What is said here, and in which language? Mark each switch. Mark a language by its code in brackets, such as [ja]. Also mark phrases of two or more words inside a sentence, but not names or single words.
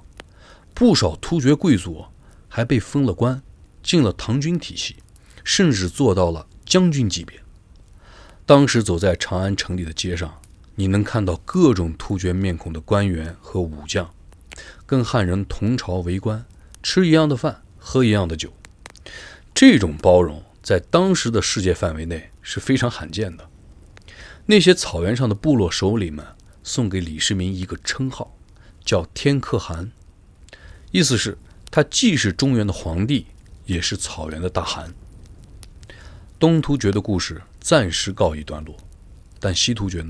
[zh] 不少突厥貴族還被封了官，進了唐軍體系，甚至做到了將軍級別。當時走在長安城裡的街上， 你能看到各種突厥面孔的官員和武將，跟漢人同朝為官，吃一樣的飯，喝一樣的酒。這種包容在當時的世界範圍內是非常罕見的。那些草原上的部落首領们送給李世民一个稱號，叫天可汗，意思是他既是中原的皇帝，也是草原的大汗。東突厥的故事暫時告一段落，但西突厥呢？